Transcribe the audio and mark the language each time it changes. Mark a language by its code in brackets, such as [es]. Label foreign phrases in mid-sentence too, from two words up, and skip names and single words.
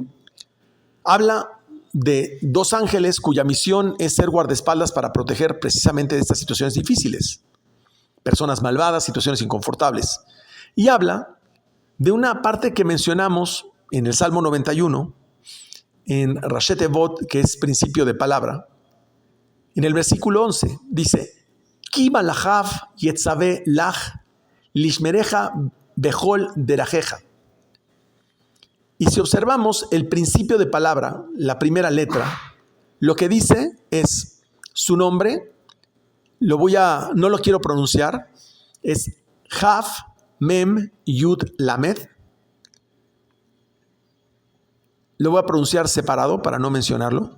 [es] Habla de dos ángeles cuya misión es ser guardaespaldas para proteger precisamente de estas situaciones difíciles, personas malvadas, situaciones inconfortables. Y habla de una parte que mencionamos en el Salmo 91, en [he] ראשי תיבות, [es] que es principio de palabra. En el versículo 11 dice: [he] כי מלאכיו יצוה לך לשמרך בכל דרכיך. [es] Y si observamos el principio de palabra, la primera letra, lo que dice es su nombre, no lo quiero pronunciar, es [he] כף מם יוד למד. [es] Lo voy a pronunciar separado para no mencionarlo.